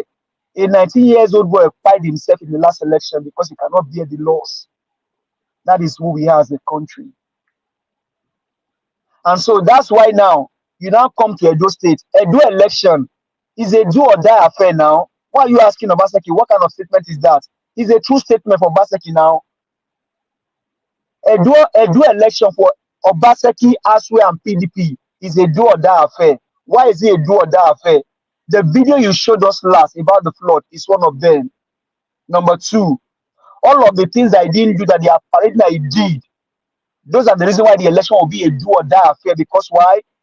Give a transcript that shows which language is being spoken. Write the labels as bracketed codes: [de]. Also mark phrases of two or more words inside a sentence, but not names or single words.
[en] A 19-year-old boy pied himself in the last election because he cannot bear the loss. That is who we are as a country. And so that's why now, you now come to Edo State. Edo election is a do or die affair now. Why are you asking Obaseki? What kind of statement is that? It's a true statement for Obaseki now. Edo election for Obaseki, Asue, and PDP is a do or die affair. Why is it a do or die affair? The video you showed us last about the flood is one of them. Number 2, all of the things that I didn't do that they are parading that he did, those are the reason why the election will be a do or die affair. Because why?